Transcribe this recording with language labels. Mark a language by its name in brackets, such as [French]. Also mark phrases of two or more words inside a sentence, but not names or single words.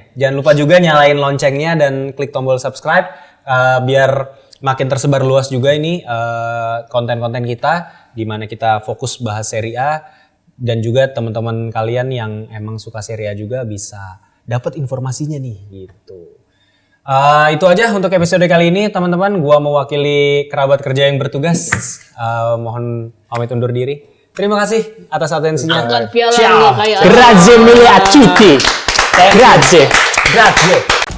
[Indonesian] Jangan lupa juga nyalain loncengnya dan klik tombol subscribe biar makin tersebar luas juga ini konten-konten kita, di mana kita fokus bahas Serie A dan juga teman-teman kalian yang emang suka Serie A juga bisa dapat informasinya nih gitu. Itu aja untuk episode kali ini teman-teman. Gua mewakili kerabat kerja yang bertugas. Mohon pamit undur diri. Terima kasih atas atensinya. Angkat piala Ciao. kayak [Italian] Grazie mille a tutti. Grazie.